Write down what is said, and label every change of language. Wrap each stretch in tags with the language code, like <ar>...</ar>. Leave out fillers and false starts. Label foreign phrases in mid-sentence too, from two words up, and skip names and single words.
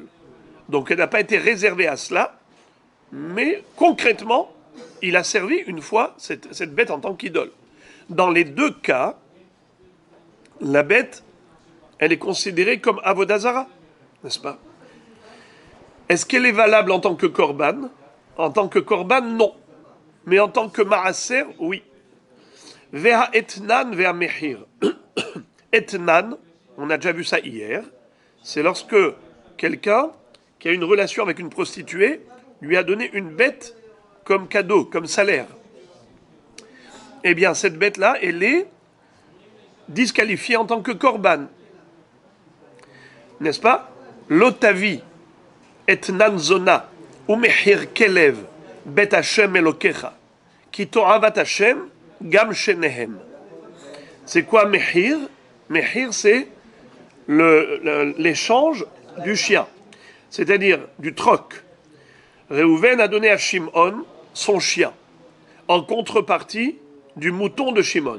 <fr>Donc elle n'a pas été réservée à cela, mais concrètement, il a servi une fois cette bête en tant qu'idole. Dans les deux cas, la bête, elle est considérée comme Avodazara, n'est-ce pas? Est-ce qu'elle est valable en tant que korban? En tant que korban, non. Mais en tant que maaser, oui.</fr> <he>והא אתנן, והא מחיר.</he> <fr>Etnan, on a déjà vu ça hier, c'est lorsque quelqu'un qui a une relation avec une prostituée lui a donné une bête comme cadeau, comme salaire. Eh bien, cette bête-là, elle est disqualifiée en tant que korban. N'est-ce pas?</fr> <he>לא תביא, אתנן זונה, ומחיר כלב, בית השם אלוקיך, כי תועבת השם, גם שניהם.</he> <fr>C'est quoi mehir? Mehir, c'est l'échange du chien, c'est-à-dire du troc. Réhouven a donné à Shimon son chien, en contrepartie du mouton de Shimon.</fr>